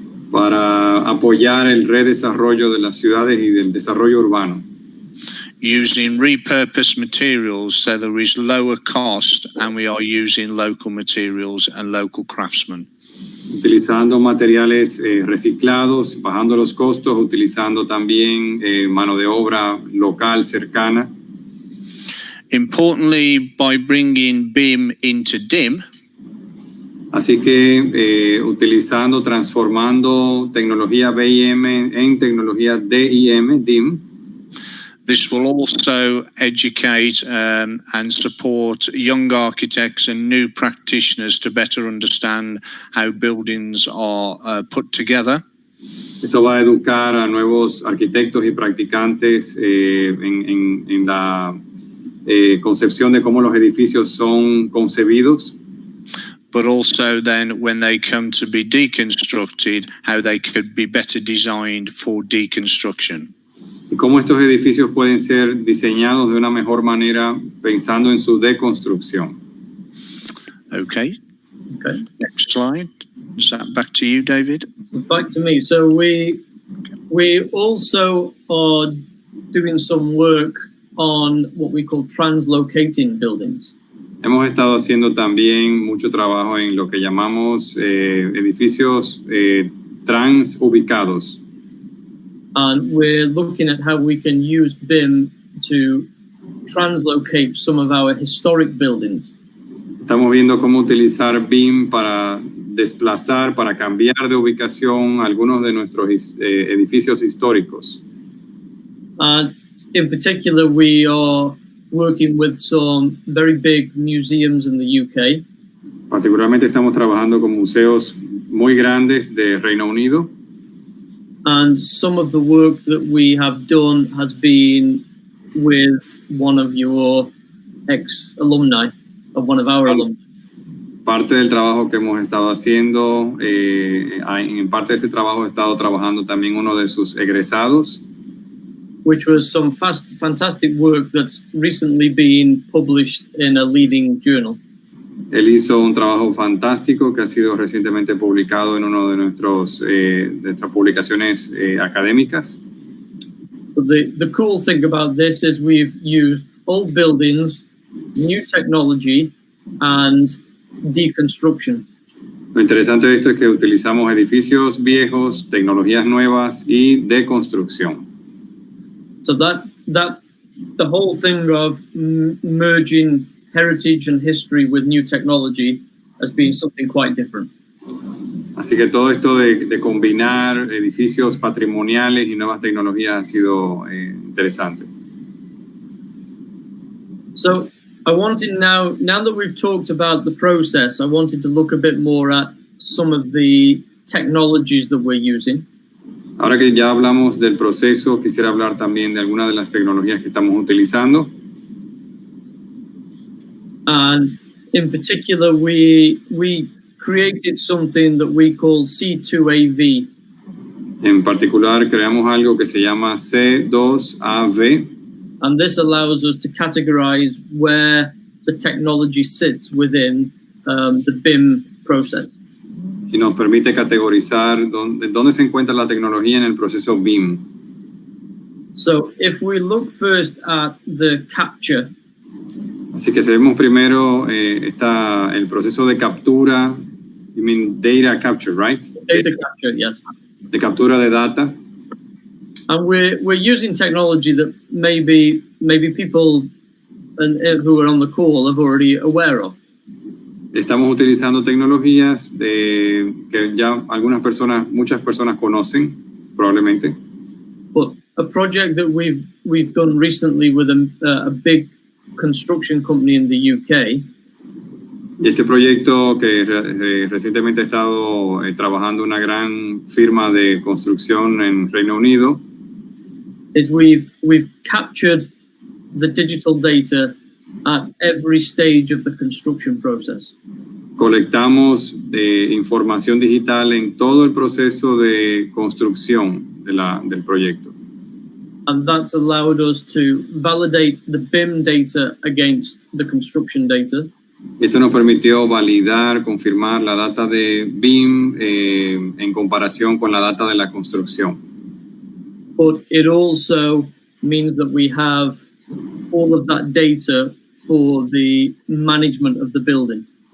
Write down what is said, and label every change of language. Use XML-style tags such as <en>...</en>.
<es>para apoyar el redesarrollo de las ciudades y del desarrollo urbano.</es> <en>Using repurposed materials so there is lower cost and we are using local materials and local craftsmen.</en> <es>Utilizando materiales reciclados, bajando los costos, utilizando también mano de obra local, cercana.</es> <en>Importantly, by bringing BIM into DIM,</en> <es>así que transformando tecnología BIM en tecnología DIM,</es> <en>this will also educate and support young architects and new practitioners to better understand how buildings are put together.</en> <es>Esto va a educar a nuevos arquitectos y practicantes en la concepción de cómo los edificios son concebidos.</es> <en>But also then when they come to be deconstructed, how they could be better designed for deconstruction.</en> <es>Y cómo estos edificios pueden ser diseñados de una mejor manera pensando en su deconstrucción.</es> <en>Okay. Next slide. Is that back to you, David? Back to me. So we also are doing some work on what we call translocating buildings.</en> <es>Hemos estado haciendo también mucho trabajo en lo que llamamos edificios transubicados.</es> <en>and we're looking at how we can use BIM to translocate some of our historic buildings.</en> <es>Estamos viendo cómo utilizar BIM para desplazar, para cambiar de ubicación algunos de nuestros edificios históricos.</es> <en>And in particular, we are working with some very big museums in the UK.</en> <es>Particularmente estamos trabajando con museos muy grandes de Reino Unido.</es> <en>And some of the work that we have done has been with one of your ex-alumni, or one of our alumni.</en> <es>Parte del trabajo que hemos estado haciendo, en parte de este trabajo he estado trabajando también uno de sus egresados.</es> <en>Which was some fantastic work that's recently been published in a leading journal.</en> <es>Él hizo un trabajo fantástico que ha sido recientemente publicado en uno de nuestras publicaciones académicas.</es> <en>But the cool thing about this is we've used old buildings, new technology, and deconstruction.</en> <es>Lo interesante de esto es que utilizamos edificios viejos, tecnologías nuevas y deconstrucción.</es> <en>So that the whole thing of merging heritage and history with new technology has been something quite different.</en> <es>Así que todo esto de combinar edificios patrimoniales y nuevas tecnologías ha sido interesante.</es> <en>So I wanted now that we've talked about the process, I wanted to look a bit more at some of the technologies that we're using.</en> <es>Ahora que ya hablamos del proceso, quisiera hablar también de algunas de las tecnologías que estamos utilizando.</es> <en>And in particular, we created something that we call C2AV.</en> <es>En particular, creamos algo que se llama C2AV.</es> <en>And this allows us to categorize where the technology sits within the BIM process.</en> <es>Y nos permite categorizar dónde se encuentra la tecnología en el proceso BIM.</es> <en>So if we look first at the capture.</en> <es>Así que si vemos primero está el proceso de captura,</es> <en>you mean data capture, right? Data capture, yes.</en> <es>De captura de data.</es> <en>And we're using technology that maybe people who are on the call are already aware of.</en> <es>Estamos utilizando tecnologías que ya muchas personas conocen, probablemente.</es> <en>But a project that we've done recently with a big construction company in the UK.</en> <es>Y este proyecto que recientemente he estado trabajando una gran firma de construcción en Reino Unido.</es> <en>Is we've captured the digital data at every stage of the construction process.</en> <es>Colectamos información digital en todo el proceso de construcción del proyecto.</es> <en>And that's allowed us to validate the BIM data against the construction data.</en> <es>Esto nos permitió validar, confirmar la data de BIM en comparación con la data de la construcción.</es> <en>But it also means that we have all of that data for the management of the building.</en>